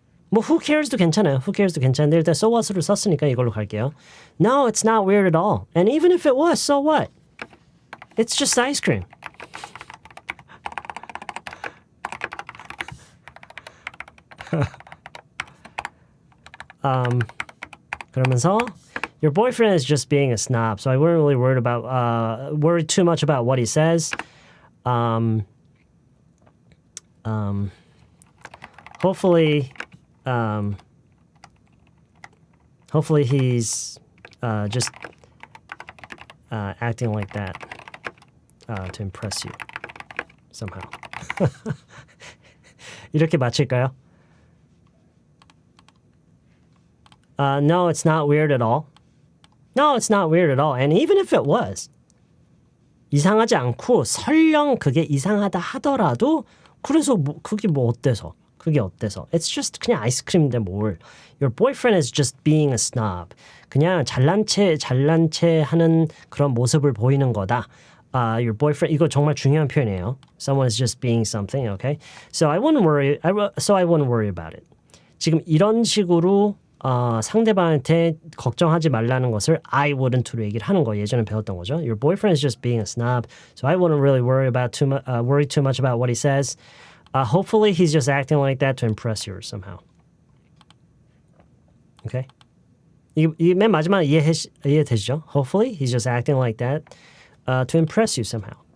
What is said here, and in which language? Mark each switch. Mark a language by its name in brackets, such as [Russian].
[Korean] 뭐 [English] who cares [Korean] 도 괜찮아요. who cares도 괜찮은데 일단 [English] so what [Korean] 으로 썼으니까 이걸로 갈게요. [English] No, it's not weird at all. And even if it was, so what? It's just ice cream. [Korean] 그러면서 [English] your boyfriend is just being a snob, so I wouldn't really worry too much about what he says. Hopefully he's just acting like that to impress you somehow. [Korean] 이렇게 마칠까요? [English] No, it's not weird at all. No, it's not weird at all. And even if it was, [Korean] 이상하지 않고 설령 그게 이상하다 하더라도 그래서 그게 어때서? [English] It's just [Korean] 그냥 아이스크림인데 뭘. [English] Your boyfriend is just being a snob. [Korean] 그냥 잘난 체 하는 그런 모습을 보이는 거다. [English] Your boyfriend, [Korean] 이거 정말 중요한 표현이에요. [English] Someone is just being something, okay? So I wouldn't worry about it. [Korean] 지금 이런 식으로 상대방한테 걱정하지 말라는 것을 [English] I wouldn't [Korean] 로 얘기를 하는 거 예전에 배웠던 거죠. [English] Your boyfriend is just being a snob, so I wouldn't really worry too much about what he says. Hopefully he's just acting like that to impress you somehow. Okay? [Korean] 이 맨 마지막 이해되시죠? [English] Hopefully he's just acting like that to impress you somehow.